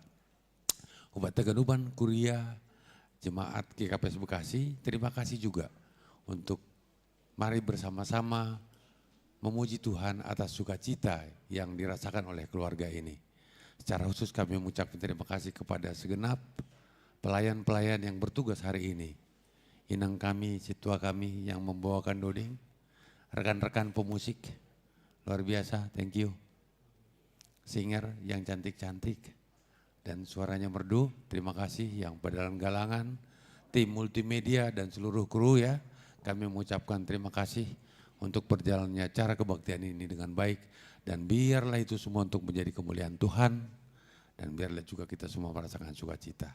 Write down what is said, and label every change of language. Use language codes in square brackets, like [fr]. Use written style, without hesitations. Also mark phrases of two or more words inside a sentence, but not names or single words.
[id] Umat Teganuban, Kuria, Jemaat GKPS Bekasi, terima kasih juga untuk mari bersama-sama memuji Tuhan atas sukacita yang dirasakan oleh keluarga ini. Secara khusus kami mengucapkan terima kasih kepada segenap pelayan-pelayan yang bertugas hari ini. Inang kami, situa kami yang membawakan doding, rekan-rekan pemusik, luar biasa, [en] thank you. [id] Singer yang cantik-cantik dan suaranya merdu, terima kasih yang pada dalam galangan, tim multimedia dan seluruh kru ya. Kami mengucapkan terima kasih untuk berjalannya cara kebaktian ini dengan baik, dan biarlah itu semua untuk menjadi kemuliaan Tuhan, dan biarlah juga kita semua merasakan sukacita.